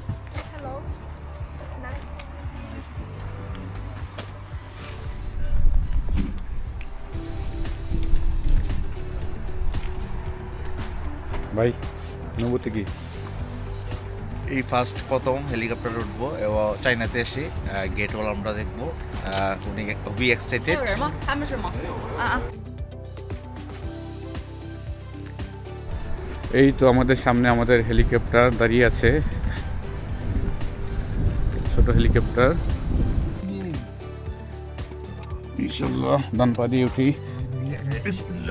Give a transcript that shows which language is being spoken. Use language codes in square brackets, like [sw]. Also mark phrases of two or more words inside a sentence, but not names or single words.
[bn] ভাই, অনুভূতি কি? এই ফার্স্ট প্রথম হেলিকপ্টার উঠবো এবং চাইনাতে এসে গেট ওয়াল আমরা দেখবো। উনি খুবই 还 এক্সাইটেড। [zh] 有人吗？他们是吗？啊啊。 [bn] এই তো আমাদের সামনে আমাদের হেলিকপ্টার দাঁড়িয়ে আছে, ছোট হেলিকপ্টার। [ar] إن شاء الله [bn] ডান পা দিয়ে উঠি। [ar] بسم الله.